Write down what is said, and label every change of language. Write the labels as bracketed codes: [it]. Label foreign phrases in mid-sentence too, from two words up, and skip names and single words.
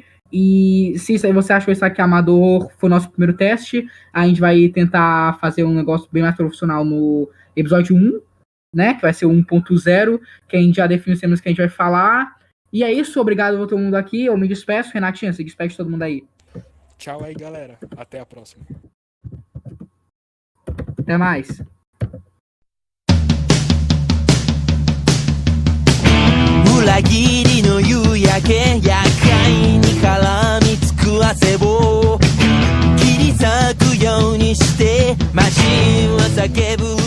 [pt] E se você achou isso aqui amador, foi o nosso primeiro teste, a gente vai tentar fazer um negócio bem mais profissional no episódio 1, né? Que vai ser o 1.0, que a gente já define os temas que a gente vai falar. E é isso, obrigado a todo mundo aqui. Eu me despeço. Renatinha, se despede de todo mundo aí. Tchau aí, galera. Até a próxima. Até mais. [ja] 裏切りの夕焼け厄介に絡みつく汗を切り裂くようにして街は叫ぶ